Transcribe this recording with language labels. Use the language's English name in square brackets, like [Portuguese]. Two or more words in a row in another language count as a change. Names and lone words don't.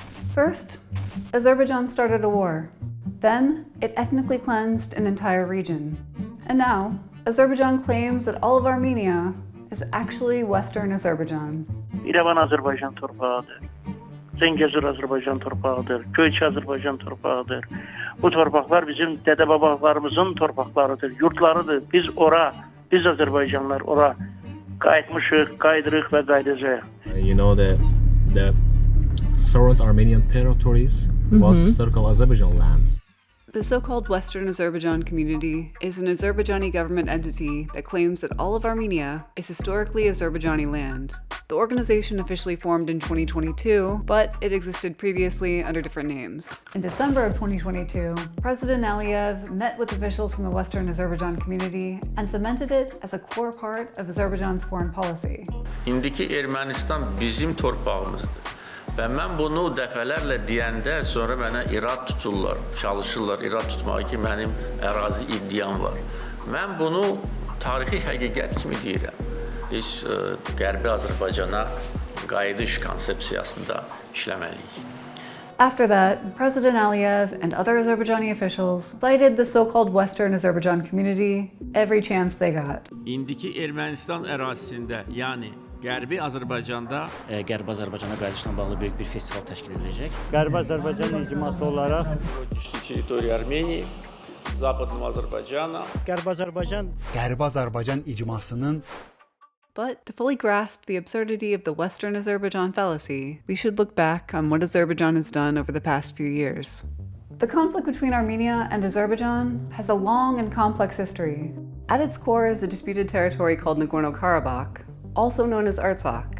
[English] First, Azerbaijan started a war. Then, it ethnically cleansed an entire region. And now, Azerbaijan claims that all of Armenia is actually Western Azerbaijan. [Azerbaijani] İrəvan Azərbaycan torpağıdır. Zəngəzur Azərbaycan torpağıdır. Göyçə Azərbaycan torpağıdır. Bu torpaqlar bizim dədə-babalarımızın torpaqlarıdır, yurtlarıdır. Biz Azərbaycanlılar ora qayıtmışıq, qayıdırıq və qayıdacağıq. [English] You know, the current Armenian territories was historical Azerbaijan lands. The so-called Western Azerbaijan Community is an Azerbaijani government entity that claims that all of Armenia is historically Azerbaijani land. The organization officially formed in 2022, but it existed previously under different names. In December of 2022, President Aliyev met with officials from the Western Azerbaijan Community and cemented it as a core part of Azerbaijan's foreign policy. [Azerbaijani] İndiki Ermənistan bizim torpağımızdır. Və mən bunu dəfələrlə deyəndə sonra mənə irad tuturlar, çalışırlar irad tutmağı ki, mənim ərazi iddiam var. Mən bunu tarixi həqiqət kimi deyirəm. Biz Qərbi Azərbaycana qayıdış konsepsiyasında işləməliyik. [English] After that, President Aliyev and other Azerbaijani officials cited the so-called Western Azerbaijan Community every chance they got. [Azerbaijani] İndiki Ermənistan ərazisində, yəni Qərbi Azərbaycanda Qərbi Azərbaycana qayıdışla bağlı böyük bir festival təşkil ediləcək. Qərbi Azərbaycan icması olaraq [Russian] Территория Армения, Западын Азербайджана. [Azerbaijani] Qərbi Azərbaycan icmasının. [English] But to fully grasp the absurdity of the Western Azerbaijan fallacy, we should look back on what Azerbaijan has done over the past few years. The conflict between Armenia and Azerbaijan has a long and complex history. At its core is a disputed territory called Nagorno-Karabakh, also known as Artsakh.